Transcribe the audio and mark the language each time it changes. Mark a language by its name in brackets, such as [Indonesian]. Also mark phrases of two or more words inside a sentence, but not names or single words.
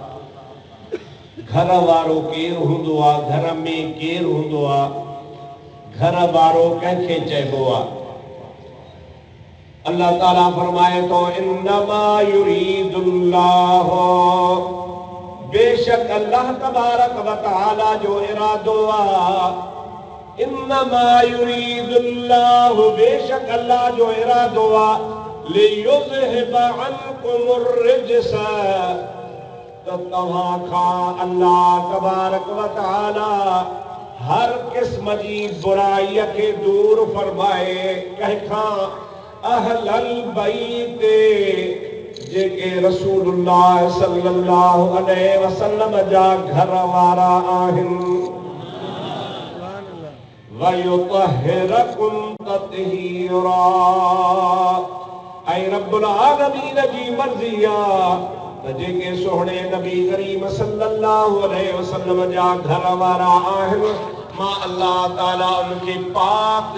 [Sindhi] घर वारो केरु हूंदो आहे, घर में केरु हूंदो आहे, घर वारो कंहिंखे चइबो आहे। अल्लाह ताला फरमाए तो, [Arabic] إنما يريد الله, [Sindhi] बेशक अल्लाह तबारक व तआला जो इरादो आहे। [Arabic] إنما يريد الله, [Sindhi] बेशक अल्लाह जो इरादो आहे। [Arabic] ليذهب عنكم الرجس, [Sindhi] तो तव्हां खां [Arabic] الله تبارك وتعالى [Sindhi] हर किस्म जी बुराई के दूर फरमाए। कंहिंखां [Arabic] أهل البيت [Sindhi] जेके रसूलुल्लाह [Arabic] صلى الله عليه وسلم [Sindhi] जा घर वारा आहिनि। [Arabic] ويطهركم تطهيرا, [Sindhi] ऐं [Arabic] رب العالمين [Sindhi] जी मर्ज़ी आहे जेके सोहणे नबी करीम [Arabic] صلى الله عليه وسلم [Sindhi] जा घर वारा आहिनि मां अल्लाह ताला उनके पाक